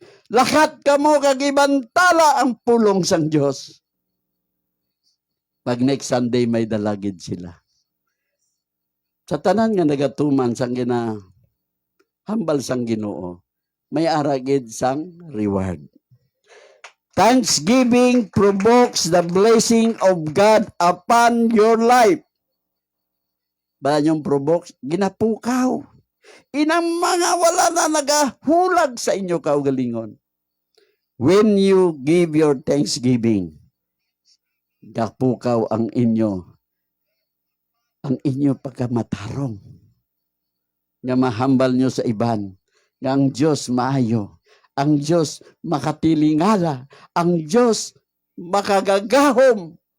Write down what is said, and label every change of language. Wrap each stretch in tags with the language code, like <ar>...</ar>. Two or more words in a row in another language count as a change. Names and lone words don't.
<hil>Lakat kamo kag ibantala ang pulong sang Diyos. Pag</hil> <en>next Sunday</en> <hil>may dalagid sila. Sa tanan nga nagatuman sang hambal sang Ginoo, may aragid sang reward.</hil> <en>Thanksgiving provokes the blessing of God upon your life.</en> <tl>Ba yung provoke?</tl> <hil>Ginapukaw. Inang mga wala na nagahulag sa inyo kaugalingon.</hil> <en>When you give your thanksgiving,</en> <hil>gapukaw ang inyo pagkamatarong. Nga mahambal nyo sa iban. Nga ang Diyos maayo. Ang Diyos makatilingala. Ang Diyos makagagahom.</hil>